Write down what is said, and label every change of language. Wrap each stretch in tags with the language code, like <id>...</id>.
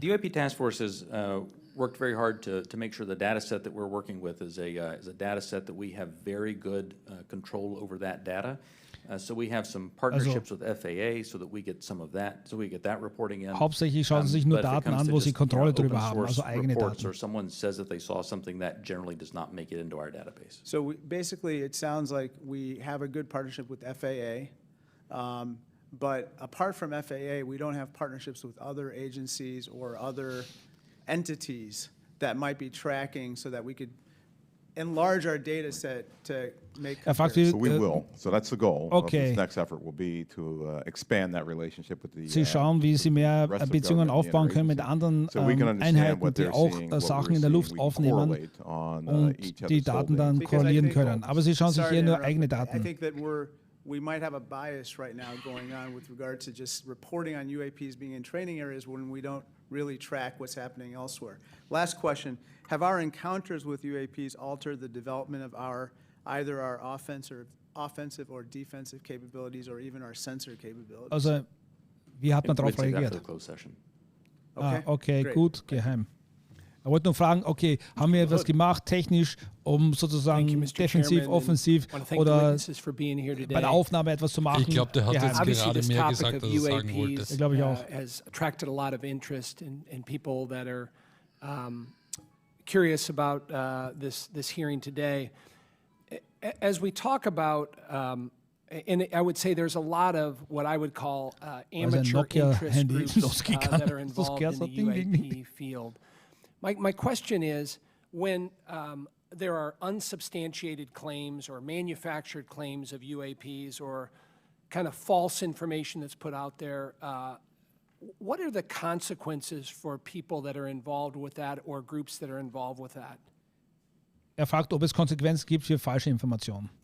<en>The UAP task force has worked very hard to make sure the data set that we're working with is a data set that we have very good control over that data. So we have some partnerships with FAA so that we get some of that, so we get that reporting in.</en> <de>Hauptsächlich schauen sie sich nur Daten an, wo sie Kontrolle darüber haben, also eigene Daten.</de> <en>Or someone says that they saw something that generally does not make it into our database. So basically, it sounds like we have a good partnership with FAA, but apart from FAA, we don't have partnerships with other agencies or other entities that might be tracking so that we could enlarge our data set to make comparisons. So we will. So that's the goal of this next effort will be to expand that relationship with the</en> <de>Sie schauen, wie sie mehr Beziehungen aufbauen können mit anderen Einheiten, die auch Sachen in der Luft aufnehmen und die Daten dann korrelieren können. Aber sie schauen sich hier nur eigene Daten.</de> <en>I think that we might have a bias right now going on with regard to just reporting on UAPs being in training areas when we don't really track what's happening elsewhere. Last question, have our encounters with UAPs altered the development of either our offensive or defensive capabilities or even our sensor capabilities?</en> <de>Also, wie hat man darauf reagiert? Okay, gut, geheim. Ich wollte nur fragen, okay, haben wir etwas gemacht, technisch, um sozusagen defensiv, offensiv oder bei der Aufnahme etwas zu machen? Ich glaube, der hat jetzt gerade mehr gesagt, als er sagen wollte. Ich glaube ich auch.</de> <en>Has attracted a lot of interest in people that are curious about this hearing today. As we talk about, and I would say there's a lot of what I would call amateur interest groups that are involved in the UAP field. My question is, when there are unsubstantiated claims or manufactured claims of UAPs or kind of false information that's put out there, what are the consequences for people that are involved with that or groups that are involved with that?</en> <de>Fragt, ob es Konsequenzen gibt für falsche Informationen.</de>